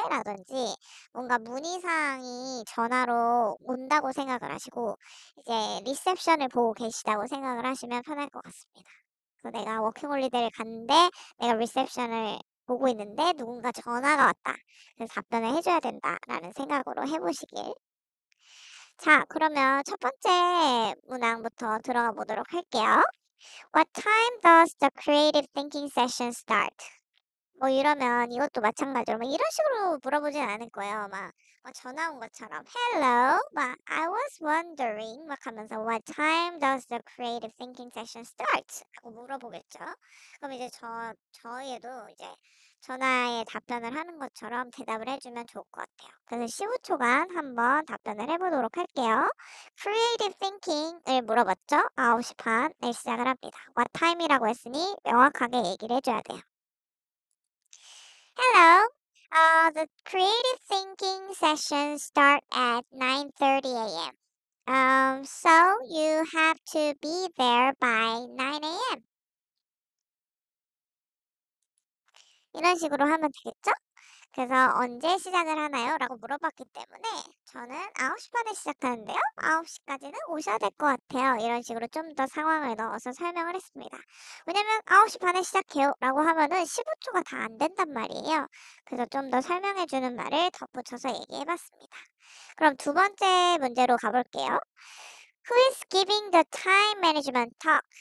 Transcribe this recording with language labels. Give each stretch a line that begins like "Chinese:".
Korean: 라든지 뭔가 문의사항이 전화로 온다고 생각을 하시고 이제 리셉션을 보고 계시다고 생각을 하시면 편할 것 같습니다. 그래서 내가 워킹홀리데이를 갔는데 내가 리셉션을 보고 있는데 누군가 전화가 왔다. 그래서 답변을 해줘야 된다라는 생각으로 해보시길. 자, 그러면 첫 번째 문항부터 들어가 보도록 할게요.
English: What time does the creative thinking session start?
Korean: 뭐 이러면 이것도 마찬가지로 막 이런 식으로 물어보진 않을 거예요. 막 전화 온 것처럼
English: Hello,
Korean: 막
English: I was wondering
Korean: 막 하면서
English: What time does the creative thinking session start?
Korean: 하고 물어보겠죠. 그럼 이제 저희도 이제 전화에 답변을 하는 것처럼 대답을 해주면 좋을 것 같아요. 그래서 15초간 한번 답변을 해보도록 할게요. Creative thinking을 물어봤죠? 9시 반에 시작을 합니다.
English: What time
Korean: 이라고 했으니 명확하게 얘기를 해줘야 돼요.
English: Hello. The creative thinking sessions start at 9:30 a.m. So you have to be there by 9 a.m.
Korean: 이런 식으로 하면 되겠죠? 그래서 언제 시작을 하나요? 라고 물어봤기 때문에 저는 9시 반에 시작하는데요. 9시까지는 오셔야 될 것 같아요. 이런 식으로 좀 더 상황을 넣어서 설명을 했습니다. 왜냐면 9시 반에 시작해요 라고 하면은 15초가 다 안 된단 말이에요. 그래서 좀 더 설명해주는 말을 덧붙여서 얘기해봤습니다. 그럼 두 번째 문제로 가볼게요.
English: Who is giving the time management talk?